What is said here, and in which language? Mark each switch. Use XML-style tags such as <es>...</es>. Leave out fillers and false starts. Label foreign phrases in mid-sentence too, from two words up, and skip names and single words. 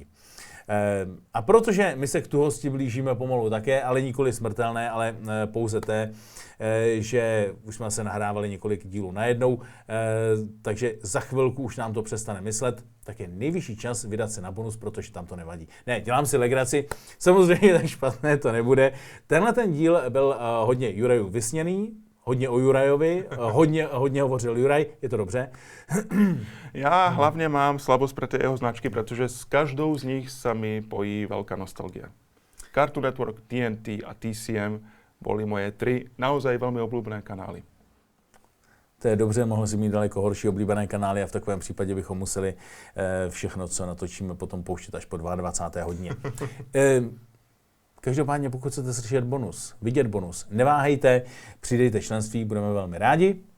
<cs>A protože my se k tuhosti blížíme pomalu také, ale nikoli smrtelné, ale pouze té, že už jsme se nahrávali několik dílů najednou, takže za chvilku už nám to přestane myslet, tak je nejvyšší čas vydat se na bonus, protože tam to nevadí. Ne, dělám si legraci, samozřejmě tak špatné to nebude. Tenhle ten díl byl hodně Jurajův vysněný, hodně o Jurajovi, hodně hovořil Juraj, je to dobře.</cs> <sk>Ja hlavne mám slabosť pre tie jeho značky, pretože s každou z nich sa mi pojí veľká nostalgia. Cartoon Network, TNT a TCM boli moje 3 naozaj veľmi obľúbené kanály.</sk> <cs>To je dobře, mohl si mít daleko horší oblíbené kanály a v takovém případě bychom museli všechno, co natočíme, potom pouštět až po 22. hodině. Každopádně, pokud chcete slyšet bonus, vidět bonus, neváhejte, přidejte členství, budeme velmi rádi.</cs>